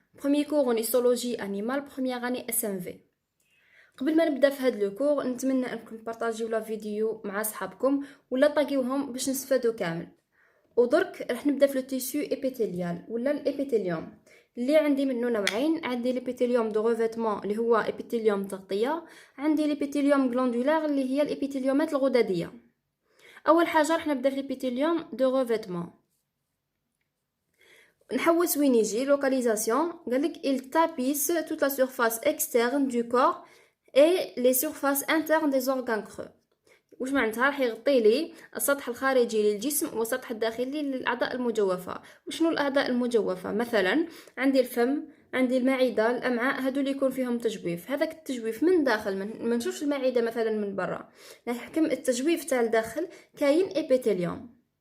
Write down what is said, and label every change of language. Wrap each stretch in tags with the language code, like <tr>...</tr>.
<fr>Premier cours en histologie animale, première année SMV.</fr> <ar>قبل ما نبدا في هذا لو كور نتمنى انكم تبارطاجيو لا فيديو مع صحابكم ولا طاقيوهم باش نستفادوا كامل. ودرك راح نبدا في لو تيسو ابيثيليال ولا الابيثيليوم اللي عندي منه نوعين. عندي الابيثيليوم دو ريفيتمون اللي هو ابيثيليوم تغطيه، عندي الابيثيليوم غلاندولار اللي هي الابيثيليومات الغدديه. اول حاجه راح نبدا في الابيثيليوم دو ريفيتمون. نحوس وين يجي لوكاليزاسيون.</ar> <fr>قالك il tapisse toute la surface externe du corps et les surfaces internes des organes creux.</fr> <ar>واش معناتها؟ راح يغطي لي السطح الخارجي للجسم والسطح الداخلي للاعضاء المجوفه. وشنو الاعضاء المجوفه؟ مثلا عندي الفم، عندي المعده، الامعاء، هادو اللي يكون فيهم تجويف. هذاك التجويف من داخل ما نشوفش المعده مثلا من برا، نحكم التجويف تاع الداخل كاين ابيثيليوم.</ar>